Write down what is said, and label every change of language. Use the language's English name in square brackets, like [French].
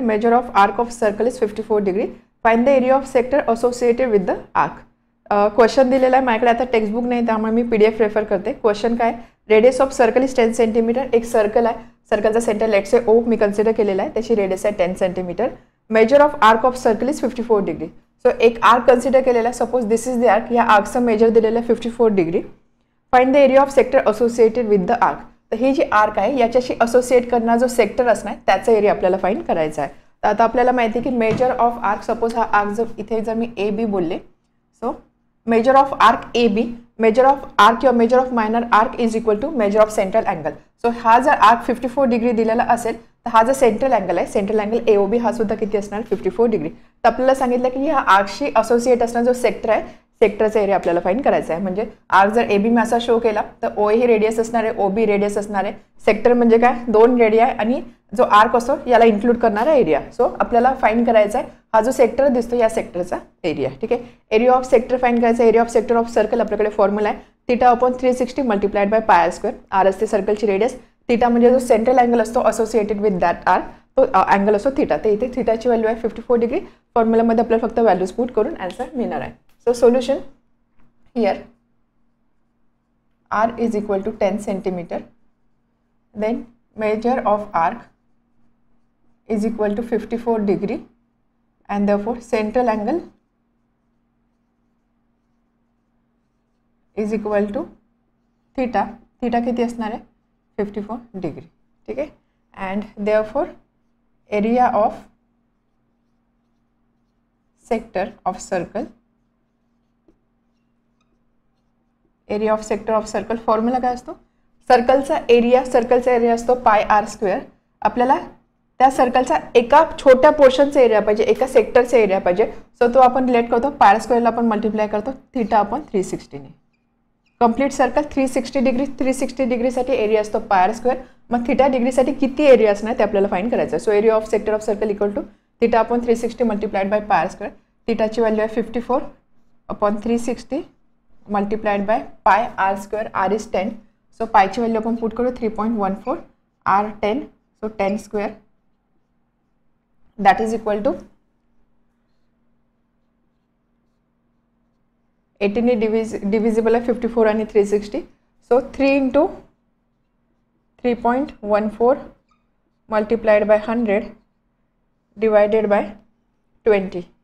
[English] Measure of arc of circle is 54 degree. Find the area of sector associated with the arc. [Marathi] Question दिलेला आहे माझ्याकडे. आता textbook नाही त्यामुळे मी PDF रेफर करते. क्वेश्चन काय? [English] Radius of circle is 10 cm. [Marathi] एक सर्कल आहे. सर्कलचा centre let's say O मी consider केलेला आहे. त्याची रेडियस आहे [English] 10 cm. Measure of arc of circle is 54 degree. [Marathi] So एक आर्क कन्सिडर केलेला आहे. [English] Suppose this is the arc. [Marathi] या आर्कचं मेजर दिलेलं आहे 54 degree. [English] Find the area of sector associated with the arc. [Marathi] तर ही जी आर्क आहे याच्याशी असोसिएट करणारा जो सेक्टर असणार त्याचा एरिया आपल्याला फाइंड करायचा आहे. तर आता आपल्याला माहिती आहे की [English] Measure of arc, suppose हा arc जर इथे जर मी AB बोलले, so measure of arc AB, measure of arc किंवा measure of minor arc is equal to measure of central angle. [Marathi] So हा जर आर्क 54 डिग्री दिलेला असेल तर हा जर सेंट्रल अँगल आहे, सेंट्रल अँगल AOB हा सुद्धा किती असणार 54 डिग्री. तर आपल्याला सांगितलं की ह्या आर्कशी असोसिएट असणारा जो सेक्टर आहे सेक्टरचा एरिया आपल्याला फाइंड करायचा आहे. म्हणजे आर्क जर AB मी असा शो केला तर OA ही रेडियस असणार आहे, OB रेडियस असणार आहे. सेक्टर म्हणजे काय? दोन रेडिया आणि जो आर्क असतो याला इन्क्लूड करणारा एरिया. सो आपल्याला फाइंड करायचा आहे हा जो सेक्टर दिसतो या सेक्टरचा एरिया. ठीक आहे. [English] Area of sector find करायचा. Area of sector of circle आपल्याकडे formula आहे θ/360 multiplied by pi square. [Marathi] R असते सर्कलची रेडियस. θ म्हणजे जो सेंट्रल अँगल असतो [English] associated with that arc [Marathi] तो अँगल असतो θ. तर इथे θची व्हॅल्यू आहे 54 डिग्री. फॉर्म्युलामध्ये आपल्याला फक्त व्हॅल्यूज पुट करून आन्सर मिळणार आहे. [English] So solution here, R is equal to 10 centimeter, then measure of arc is equal to 54 degree and therefore central angle is equal to theta. Theta [Marathi] किती असणार आहे [English] 54 degree. [Marathi] ठीक आहे. [English] and therefore area of sector of circle, area of sector of circle [Marathi] formula काय असतो? सर्कलचा area असतो पाय R square. आपल्याला त्या सर्कलचा एका छोट्या पोर्शनचा एरिया पाहिजे, एका सेक्टरचा एरिया पाहिजे. सो तो आपण रिलेट करतो पाय स्क्वेअरला आपण मल्टिप्लाय करतो θ/360 ने. कंप्लीट सर्कल 360 डिग्रीसाठी एरिया असतो पाय स्क्वेअर. मग θ डिग्रीसाठी किती एरिया असणार ते आपल्याला फाइंड करायचं. [English] So area of sector of circle equal to θ/360 multiplied by pi square. [Marathi] θची value आहे [English] 54/360 multiplied by pi r square. R is 10. [Marathi] So pi ची व्हॅल्यू आपण पुट करू 3.14 r 10. [English] So 10 square that is equal to 18 divisible आहे 54 आणि 360. So 3 into 3.14 multiplied by 100 divided by 20.